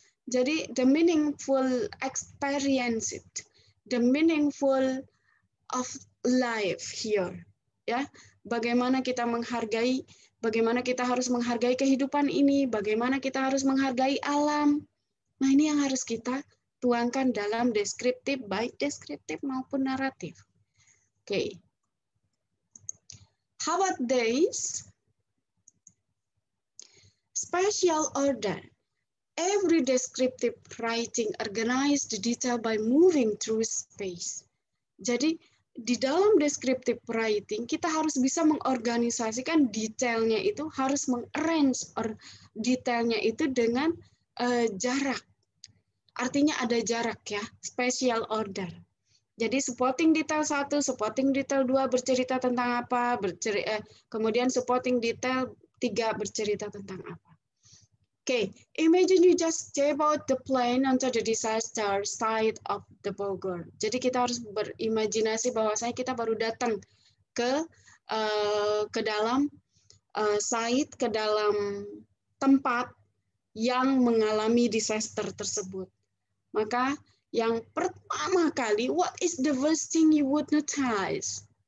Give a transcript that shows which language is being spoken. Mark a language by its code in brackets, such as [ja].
[en] Jadi the meaningful experience it, the meaningful of life here, ya. [id] Bagaimana kita menghargai, bagaimana kita harus menghargai kehidupan ini, bagaimana kita harus menghargai alam. Nah, ini yang harus kita tuangkan dalam deskriptif, baik deskriptif maupun naratif. Oke. [en] How about this? Spatial order. Every descriptive writing organized the detail by moving through space. [id] Jadi, di dalam descriptive writing, kita harus bisa mengorganisasikan detailnya itu, harus mengarrange detailnya itu dengan jarak. Artinya ada jarak ya, spatial order. Jadi supporting detail 1, supporting detail 2 bercerita tentang apa, kemudian supporting detail 3 bercerita tentang apa. [en] Okay, imagine you just step out the plane onto the disaster site of the Bogor. [id] Jadi kita harus berimajinasi bahwasanya kita baru datang ke dalam site, ke dalam tempat yang mengalami disaster tersebut. Maka yang pertama kali, [en] what is the first thing you would notice?